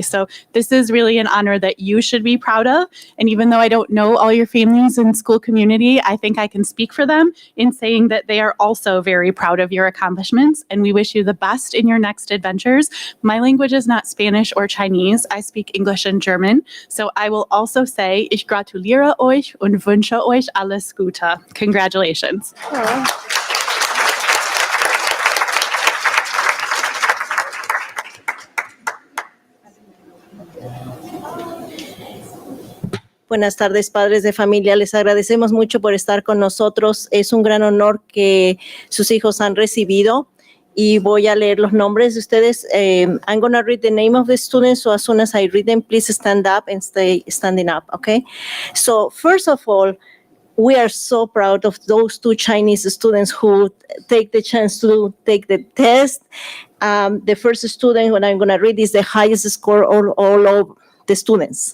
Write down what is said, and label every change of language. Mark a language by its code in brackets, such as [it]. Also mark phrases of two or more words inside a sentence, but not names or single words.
[en] So this is really an honor that you should be proud of. And even though I don't know all your families and school community, I think I can speak for them in saying that they are also very proud of your accomplishments, and we wish you the best in your next adventures. My language is not Spanish or Chinese. I speak English and German. So I will also say, [de] ich gratuliere euch und wünsche euch alles Gute. [en] Congratulations. [es] Buenas tardes, padres de familia. Les agradecemos mucho por estar con nosotros. Es un gran honor que sus hijos han recibido. Y voy a leer los nombres de ustedes. [en] I'm going to read the name of the students. So as soon as I read them, please stand up and stay standing up, okay? So first of all, we are so proud of those 2 Chinese students who take the chance to take the test. The first student, what I'm going to read, is the highest score all of the students.